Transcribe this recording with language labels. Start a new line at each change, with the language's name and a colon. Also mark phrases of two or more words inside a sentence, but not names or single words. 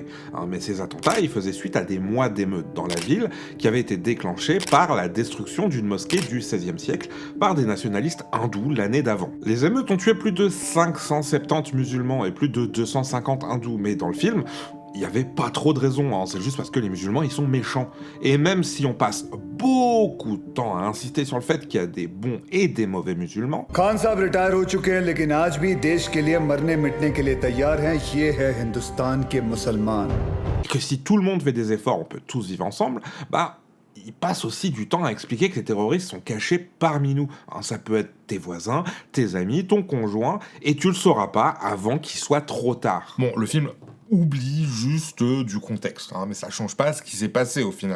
French: Mais ces attentats, ils faisaient suite à des mois d'émeutes dans la ville, qui avaient été déclenchés par la destruction d'une mosquée du XVIe siècle par des nationalistes hindous l'année d'avant. Les émeutes ont tué plus de 570 musulmans et plus de 250 hindous, mais dans le film, il n'y avait pas trop de raisons, c'est juste parce que les musulmans, ils sont méchants. Et même si on passe beaucoup de temps à insister sur le fait qu'il y a des bons et des mauvais musulmans,
Hindi: खान साहब रिटायर हो चुके हैं लेकिन आज भी देश के लिए मरने मिटने के लिए तैयार हैं ये है हिंदुस्तान के मुसलमान
French: que si tout le monde fait des efforts, on peut tous vivre ensemble, il passe aussi du temps à expliquer que les terroristes sont cachés parmi nous. Ça peut être tes voisins, tes amis, ton conjoint, et tu le sauras pas avant qu'il soit trop tard. Bon, le film oublie juste du contexte, mais ça change pas ce qui s'est passé au final.